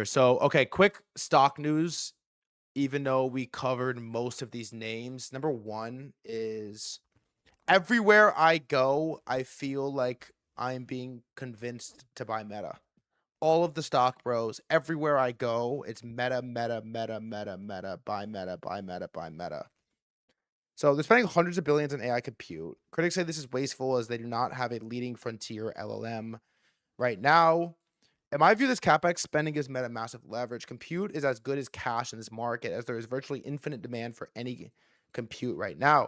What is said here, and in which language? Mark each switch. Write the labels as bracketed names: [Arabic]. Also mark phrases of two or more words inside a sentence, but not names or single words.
[English] So, okay, quick stock news. Even though we covered most of these names, number one is everywhere I go, I feel like I'm being convinced to buy Meta. All of the stock bros, everywhere I go, it's Meta, Meta, Meta, Meta, Meta, buy Meta, buy Meta, buy Meta. So they're spending hundreds of billions in AI compute. Critics say this is wasteful as they do not have a leading frontier LLM right now. In my view, this CapEx spending gives Meta massive leverage. Compute is as good as cash in this market as there is virtually infinite demand for any compute right now.